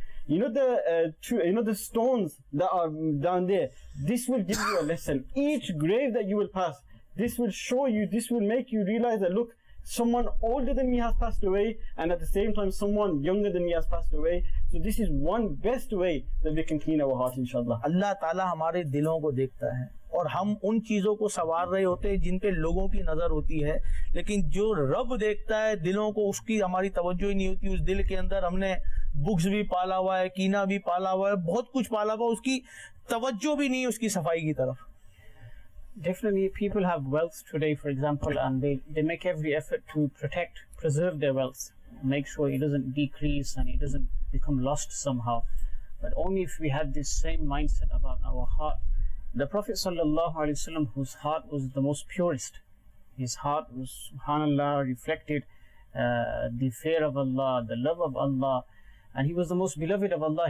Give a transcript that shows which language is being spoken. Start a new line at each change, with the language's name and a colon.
English: You know the stones that are down there, this will give you a lesson. Each grave that you will pass, this will show you, this will make you realize that look, someone older than me has passed away, and at the same time someone younger than me has passed away. So this is one best way that we can clean our heart, inshallah.
Urdu: اللہ تعالیٰ ہمارے دلوں کو دیکھتا ہے اور ہم ان چیزوں کو سنوار رہے ہوتے ہیں جن پہ لوگوں کی نظر ہوتی ہے, لیکن جو رب دیکھتا ہے دلوں کو, اس کی ہماری توجہ ہی نہیں ہوتی. اس دل کے اندر ہم نے بغض بھی پالا ہوا ہے, کینہ بھی پالا ہوا ہے, بہت کچھ پالا ہوا ہے, اس کی توجہ بھی نہیں اس کی صفائی کی طرف.
English: Definitely, people have wealth today, for example, and they make every effort to preserve their wealth, make sure it doesn't decrease and it doesn't become lost somehow. But only if we had this same mindset about our heart. The Prophet sallallahu alaihi wasallam, whose heart was the most purest, his heart was, subhanallah, reflected the fear of Allah, the love of Allah, and he was the most beloved of Allah.